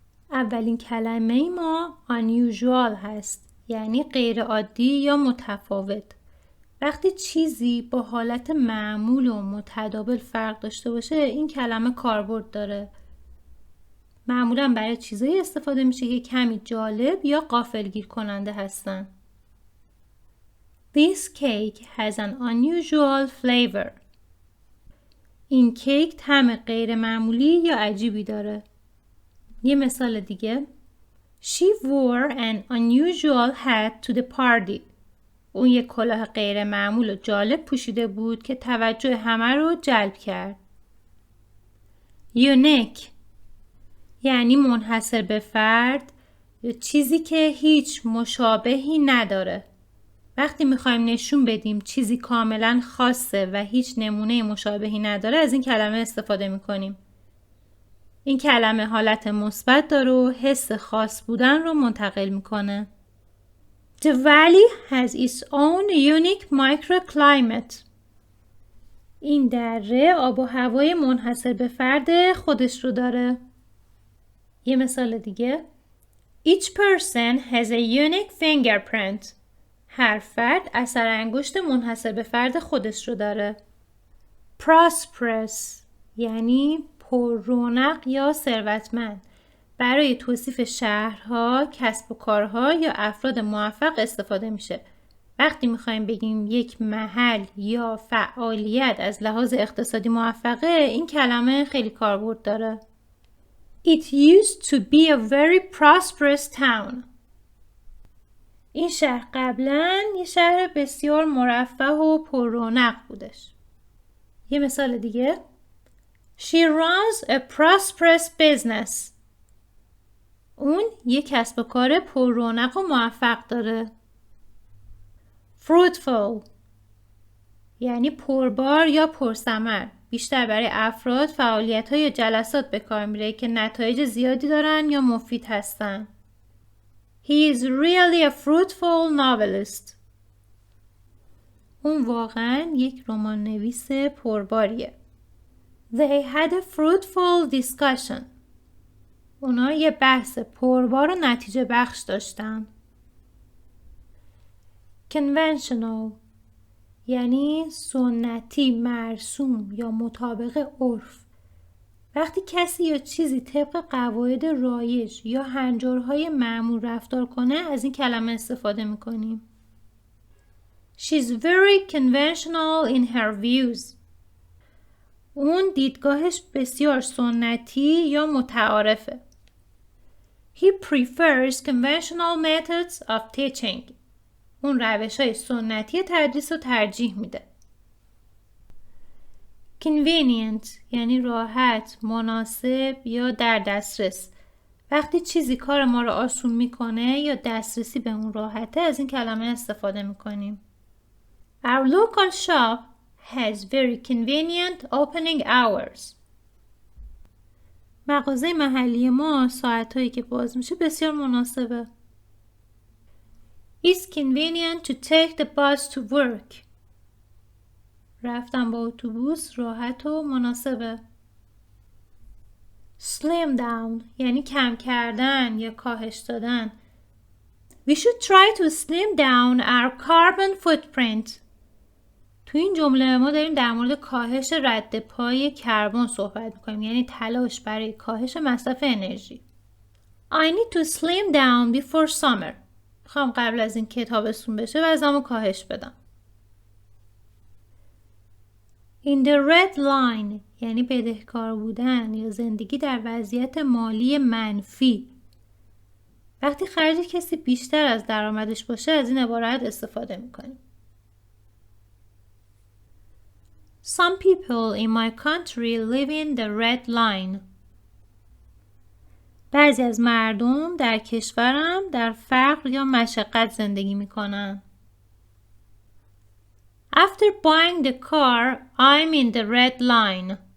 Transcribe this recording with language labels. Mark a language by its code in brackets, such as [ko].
[fa] اولین کلمه ما unusual هست، یعنی غیر عادی یا متفاوت. وقتی چیزی با حالت معمول و متداول فرق داشته باشه این کلمه کاربرد داره. معمولا برای چیزایی استفاده میشه که کمی جالب یا غافلگیر کننده هستن. [en] This cake has an unusual flavor. [fa] این کیک طعم غیر معمولی یا عجیبی داره. یه مثال دیگه. [en] She wore an unusual hat to the party. [fa] اون یک کلاه غیر معمول و جالب پوشیده بود که توجه همه رو جلب کرد. Unique یعنی منحصر به فرد یا چیزی که هیچ مشابهی نداره. وقتی میخوایم نشون بدیم چیزی کاملا خاصه و هیچ نمونه مشابهی نداره از این کلمه استفاده میکنیم. این کلمه حالت مثبت داره و حس خاص بودن رو منتقل میکنه. [en] The valley has its own unique microclimate. [fa] این دره آب و هوای منحصر به فرد خودش رو داره. یه مثال دیگه. [en] Each person has a unique fingerprint. [fa] هر فرد اثر انگشت منحصر به فرد خودش رو داره. Prosperous یعنی پر رونق یا ثروتمند. برای توصیف شهرها، کسب و کارها یا افراد موفق استفاده میشه. وقتی میخوایم بگیم یک محل یا فعالیت از لحاظ اقتصادی موفقه این کلمه خیلی کاربرد داره. [en] It used to be a very prosperous town. [fa] این شهر قبلا یه شهر بسیار مرفه و پر رونق بودش. یه مثال دیگه. [en] She runs a prosperous business. [fa] اون یک کسب و کار پر رونق و موفق داره. Fruitful یعنی پربار یا پرثمر. بیشتر برای افراد فعالیت‌ها یا جلسات به کار میره که نتایج زیادی دارن یا مفید هستن. [en] He is really a fruitful novelist. [fa] اون واقعا یک رمان نویس پرباریه. [en] They had a fruitful discussion. [fa] اونا یه بحث پربار و نتیجه بخش داشتن. Conventional یعنی سنتی، مرسوم یا مطابق عرف. وقتی کسی یا چیزی طبق قواعد رایج یا هنجارهای معمول رفتار کنه از این کلمه استفاده میکنیم. [en] She's very conventional in her views. [fa] اون دیدگاهش بسیار سنتی یا متعارفه. [en] He prefers conventional methods of teaching. [fa] اون روش‌های سنتی تدریس رو ترجیح میده. Convenient یعنی راحت، مناسب یا در دسترس. وقتی چیزی کار ما رو آسون میکنه یا دسترسی به اون راحته از این کلمه استفاده میکنیم. [en] Our local shop has very convenient opening hours. [fa] مغازه محلی ما ساعتایی که باز میشه بسیار مناسبه. [en] It's convenient to take the bus to work. [fa] رفتن با اتوبوس راحت و مناسبه. Slim down یعنی کم کردن یا کاهش دادن. [en] We should try to slim down our carbon footprint. [fa] تو این jumle ما داریم در مورد کاهش رد پای کربن صحبت میکنیم، یعنی تلاش برای کاهش مصرف انرژی. [en] I need to slim down before summer. [fa] میخوام قبل از این که تابستون بشه وزنمو کاهش بدم. In the red line یعنی بدهکار بودن یا زندگی در وضعیت مالی منفی. وقتی خرج کسی بیشتر از درآمدش باشه از این عبارت استفاده میکنیم. [en] Some people in my country live in the red line. [fa] بعضی از مردم در کشورم در فقر یا مشقت زندگی میکنن. [en] After buying the car, I'm in the red line.